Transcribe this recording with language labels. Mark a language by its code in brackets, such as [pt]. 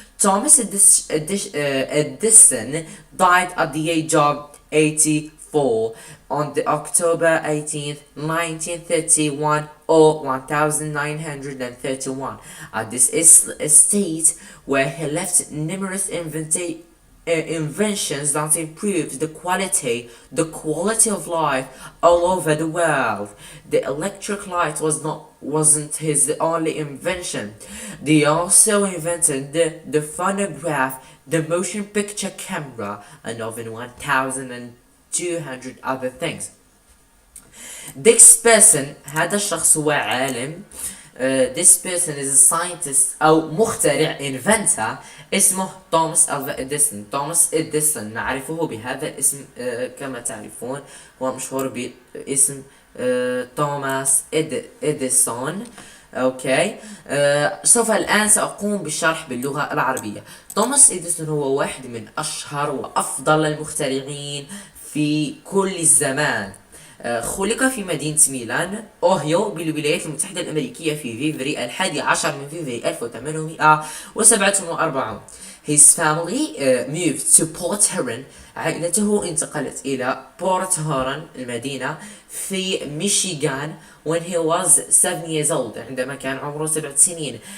[en] Thomas Edison died at the age of 84 on the October 18th, 1931 or 1931 at this estate, where he left numerous inventions that improved the quality of life all over the world. The electric light wasn't his only invention. They also invented the phonograph, the motion picture camera, and over 1,200 other things. This person, [ar] هذا الشخص هو عالم. [en] This person is a scientist [ar] أو مخترع [en] inventor [ar] اسمه توماس ألفا إديسون. توماس إديسون نعرفه بهذا الاسم كما تعرفون، هو مشهور باسم توماس إديسون. اوكي، سوف الآن سأقوم بالشرح باللغة العربية. توماس إديسون هو واحد من أشهر وأفضل المخترعين في كل الزمان. خلق في مدينة ميلان، أوهيو، بالولايات المتحدة الأمريكية في فيفري 11 من فيفري 1847. [en] His family moved to Port Huron. [ar] عائلته انتقلت إلى بورت هورن المدينة في ميشيغان [en] when he was 7 years old، [ar] عندما كان عمره 7 سنين.